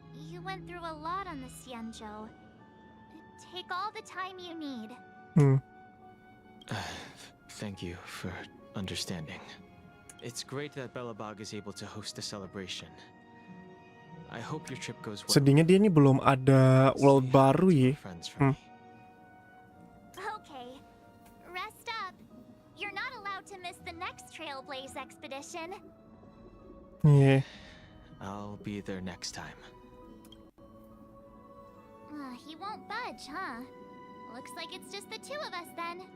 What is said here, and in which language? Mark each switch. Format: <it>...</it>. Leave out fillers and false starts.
<en>You went through a lot on the Xianzhou. Take all the time you need. Thank you for understanding. It's great that Belobog is able to host a celebration. I hope your trip goes well.</en> <id>Sedihnya dia ini belum ada world baru ya.</id> <en>Okay, rest up. You're not allowed to miss the next Trailblaze expedition. Yeah. I'll be there next time. He won't budge, huh? Looks like it's just the two of us then.</en>